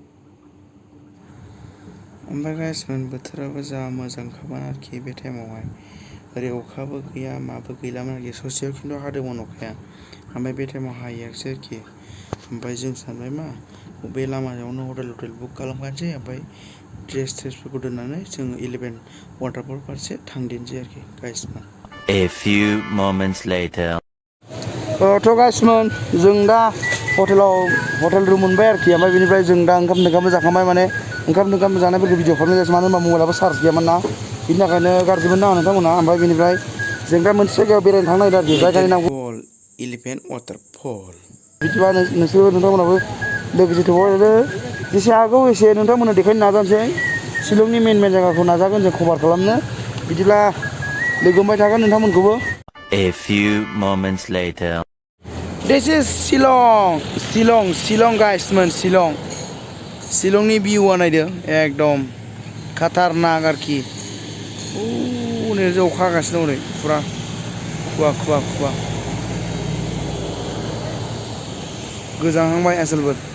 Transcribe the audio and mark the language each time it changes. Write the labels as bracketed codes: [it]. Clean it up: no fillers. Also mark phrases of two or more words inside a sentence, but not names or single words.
[brx] ओमफ्राय गाइसमोन बोथोराबो जा मोजांखामोन आरोखि बे टाइमावहाय ओरै अखाबो गैया माबो गैलामोन आरोखि ससेयाव खिन्थु हादोंमोन अखाया ओमफ्राय बे टाइमाव हायाखिसै आरोखि ओमफ्राय जों सानबाय मा बे लामायावनो [en] hotel book [brx] खालामखानोसै ओमफ्राय ड्रेसफोरखौ दोननानै जोङो 11 वाटारफल फारसे थांदिनोसै आरोखि गाइसमोन। [en] A few moments later. [brx] थ' गाइसमोन जों दा [en] hotel room [brx] मोनबाय आरोखि ओमफ्राय बेनिफ्राय जों दा ओंखाम जाखांबाय माने ओंखाम जानायफोरखौ भिडिअ खालामनाय जायासै मानो होनबा मबाइलाबो चार्ज गैयामोन ना बिनि थाखायनो गाज्रिमोन ना नोंथांमोना ओमफ्राय बेनिफ्राय जों दा मोनसे जायगायाव बेरायनो थांनो नागिरदों आरोखि जायगानि नामखौ 11 वाटारफल। बिदिबा नोंथांमोनाबो लोगोसे थ'बावदो जेसे हागौ एसे नोंथांमोननो देखायनो नाजानोसै शिलंनि मेन जायगाखौ नाजागोन जों कभार खालामनो बिदिब्ला लोगो मोनबाय थागोन नोंथांमोनखौबो। [en] A few moments later. This is Shillong [brx] गाइसमोन शिलंनि भिउआ नायदो एकदम खाटारनाक आरोखि नै अखा हागासिनो दं ओरै फुरा खुवा गोजांहांबाय आसोलबो।